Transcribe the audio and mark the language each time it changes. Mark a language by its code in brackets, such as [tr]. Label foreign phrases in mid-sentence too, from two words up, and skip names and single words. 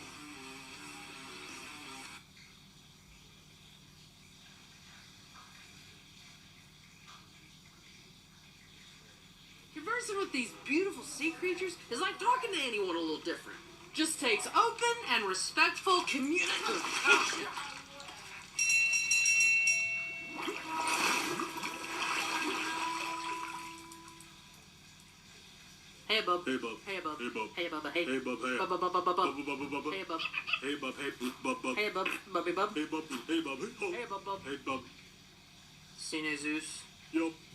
[en] Conversing with these beautiful sea creatures is like talking to anyone a little different. Just takes open and respectful communication. Hey bub. Hey bub. Hey bub. Hey bub. Hey bub. Hey bub. Hey bub. Bub bub bub bub. Hey bub. Hey bub. Hey bub. Hey bub. Bubby bub. Hey bub. Hey bub. Hey bub. Bub. Hey bub. Seen Zeus? Yup.